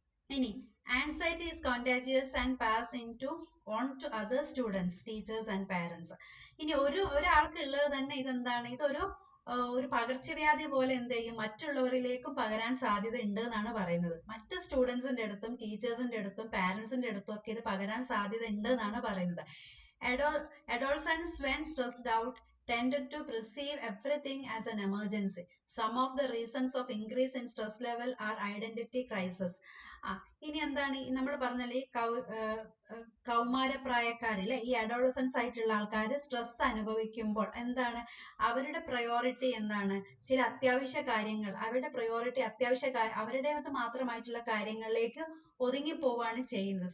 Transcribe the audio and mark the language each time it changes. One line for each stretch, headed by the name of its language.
Malayalam: ഇനി
English: Anxiety is contagious and pass in to on to other students, teachers and parents.
Malayalam: ഇനി ഒരാൾക്ക് ഉള്ളത് തന്നെ ഇതെന്താണ്, ഒരു പകർച്ചവ്യാധി പോലെ എന്ത് ചെയ്യും, മറ്റുള്ളവരിലേക്കും പകരാൻ സാധ്യത ഉണ്ട് എന്നാണ് പറയുന്നത്. മറ്റ് സ്റ്റുഡൻസിന്റെ അടുത്തും ടീച്ചേഴ്സിന്റെ അടുത്തും പാരൻസിന്റെ അടുത്തും ഒക്കെ ഇത് പകരാൻ സാധ്യത ഉണ്ട് എന്നാണ് പറയുന്നത്.
English: Adolescents, when stressed out, tended to perceive everything as an emergency. Some of the reasons of increase in stress level are identity crisis.
Malayalam: ഇനി എന്താണ്, നമ്മൾ പറഞ്ഞാൽ ഈ കൗമാരപ്രായക്കാരിലെ ഈ അഡോളസൻസ് ആയിട്ടുള്ള ആൾക്കാർ സ്ട്രെസ് അനുഭവിക്കുമ്പോൾ എന്താണ്, അവരുടെ പ്രയോറിറ്റി എന്താണ്, ചില അത്യാവശ്യ കാര്യങ്ങൾ, അവരുടെ പ്രയോറിറ്റി അവരുടേത് മാത്രമായിട്ടുള്ള കാര്യങ്ങളിലേക്ക് ഒതുങ്ങിപ്പോവാണ് ചെയ്യുന്നത്.